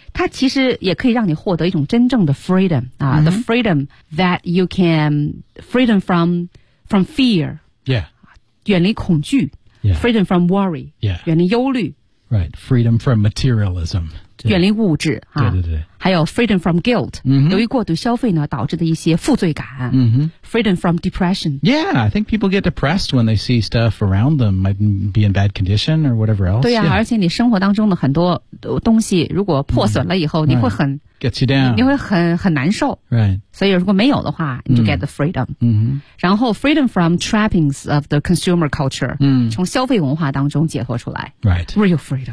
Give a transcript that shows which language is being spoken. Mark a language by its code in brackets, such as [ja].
[zh] 它其实也可以让你获得一种真正的 [en] freedom 啊、mm-hmm. ，the freedom that you can freedom from fear， yeah， [zh] 远离恐惧， [en] yeah， freedom from worry， yeah， [zh] 远离忧虑， [en] right， freedom from materialism， [zh] 远离物质啊，对对对，还有 [en] freedom from guilt，、 mm-hmm. [zh] 由于过度消费呢导致的一些负罪感，嗯哼， [en] freedom from depression， yeah， I think people get depressed when they see stuff around them might be in bad condition or whatever else， [zh] 对呀、啊， [en] yeah. [zh] 而且你生活当中的很多东西如果破损了以后、 [en] mm-hmm. [zh] 你会很、 [en] right. gets you down， [zh] 你会很难受， [en] right， [zh] 所以如果没有的话你就 [en] get the freedom， [zh] 嗯哼，然后 [en] freedom from trappings of the consumer culture，嗯、mm-hmm. ， [zh] 从消费文化当中解脱出来， [en] right， real freedom，